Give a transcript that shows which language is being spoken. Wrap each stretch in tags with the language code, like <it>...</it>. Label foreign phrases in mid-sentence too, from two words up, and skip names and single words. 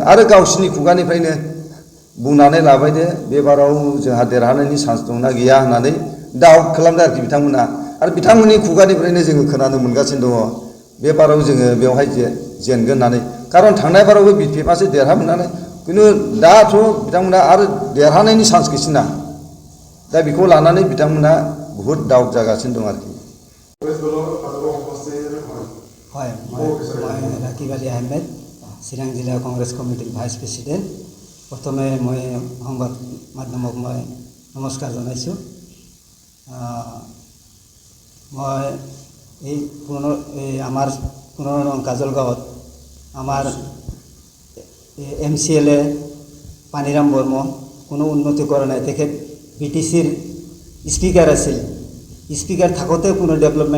<brx>आरो गावसिनि खुगानिफ्रायनो बुंनानै लाबाय दे बे बाराव जोंहा देरहानायनि चान्स दंना गैया होननानै डाउट खालामदों आरोखि बिथांमोना आरो बिथांमोननि खुगानिफ्रायनो जोङो खोनानो मोनगासिनो दङ बे बाराव जोङो बेवहाय जेनगोन होननानै खारन थांनाय बारावबो बिपिएफआसो देरहामोन नालाय खिन्थु दाथ' बिथांमोना आरो देरहानायनि चान्स गैसिना दा बेखौ लानानै बिथांमोना बहुद डाउट जागासिनो दं आरोखि</brx> <as>হয় মই ৰাকিব আলী আহমেদ চিৰাং জিলা কংগ্ৰেছ কমিটিৰ ভাইচ প্ৰেছিডেণ্ট প্ৰথমে মই সংবাদ মাধ্যমক মই নমস্কাৰ জনাইছোঁ মই এই আমাৰ 15 নং কাজলগাঁৱত আমাৰ MCLA পানীৰাম বৰ্মন কোনো উন্নতি কৰা নাই তেখেত BTCৰ স্পিকাৰ আছিল স্পিকাৰ থাকোঁতে কোনো ডেভেলপমেণ্ট</as>